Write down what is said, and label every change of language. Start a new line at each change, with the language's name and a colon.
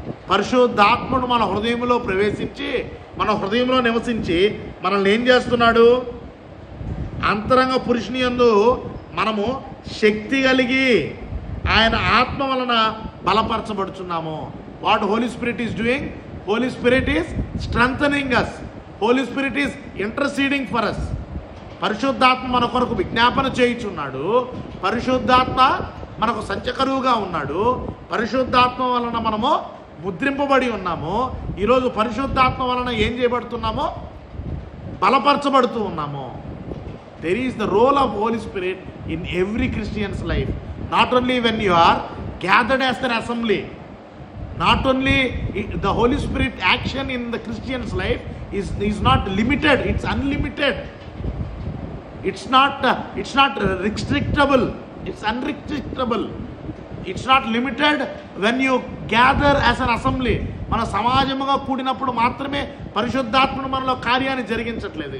Telugu: పరిశుద్ధాత్ముడు మన హృదయంలో ప్రవేశించి మన హృదయంలో నివసించి మనల్ని ఏం చేస్తున్నాడు? అంతరంగ పురుషుని యందు మనము శక్తి కలిగి ఆయన ఆత్మ వలన బలపరచబడుచున్నాము.
English: What Holy Spirit is doing? Holy Spirit is strengthening us. Holy Spirit is interceding for us.
Telugu: పరిశుద్ధాత్మ మన కొరకు విజ్ఞాపన చేయుచున్నాడు. పరిశుద్ధాత్మ మనకు సంచకరువుగా ఉన్నాడు. పరిశుద్ధాత్మ వలన మనము ముద్రింపబడి ఉన్నాము. ఈరోజు పరిశుద్ధాత్మ వలన ఏం చేయబడుతున్నామో? బలపరచబడుతూ ఉన్నాము.
English: There is the role of Holy Spirit in every Christian's life. Not only when you are gathered as an assembly. Not only the Holy Spirit action in the Christian's life is not limited, it's unlimited. It's not restrictable, it's unrestrictable. It's not limited when you gather as an assembly.
Telugu: మన సమాజముగా కూడినప్పుడు మాత్రమే పరిశుద్ధాత్మను మనలో కార్యాన్ని జరిగించట్లేదు.